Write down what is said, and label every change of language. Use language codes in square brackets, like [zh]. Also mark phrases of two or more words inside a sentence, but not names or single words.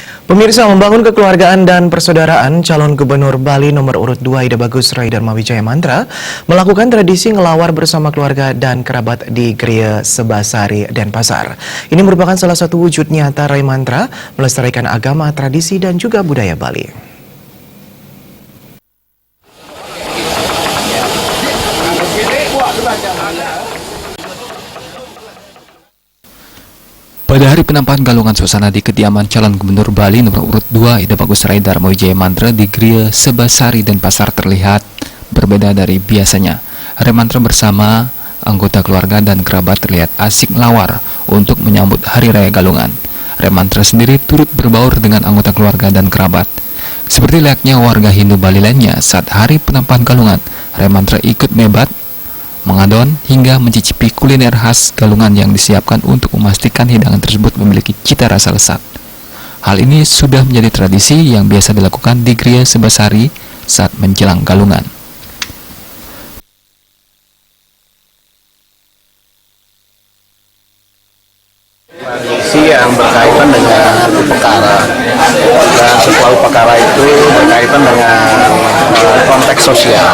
[id] Pemirsa, membangun kekeluargaan dan persaudaraan, calon gubernur Bali nomor urut 2 Ida Bagus Rai Dharma Wijaya Mantra melakukan tradisi ngelawar bersama keluarga dan kerabat di Gereja Sebasari, Denpasar. Ini merupakan salah satu wujud nyata Rai Mantra melestarikan agama, tradisi dan juga budaya Bali. Pada hari penampakan galungan suasana di kediaman calon gubernur Bali nomor urut 2 Ida Bagus Rai Dharma Wijaya Mantra di Gereja Sebasari Denpasar terlihat berbeda dari biasanya. Rai Mantra bersama anggota keluarga dan kerabat terlihat asik melawar untuk menyambut Hari Raya Galungan. Rai Mantra sendiri turut berbaur dengan anggota keluarga dan kerabat. Seperti layaknya warga Hindu Bali lainnya, saat hari penampakan galungan, Rai Mantra ikut mebat, mengadon hingga mencicipi kuliner khas Galungan yang disiapkan untuk memastikan hidangan tersebut memiliki cita rasa lezat. Hal ini sudah menjadi tradisi yang biasa dilakukan di Gereja Sebasari saat menjelang Galungan. Tradisi yang berkaitan dengan upekara, dan setelah upekara itu berkaitan dengan konteks sosial.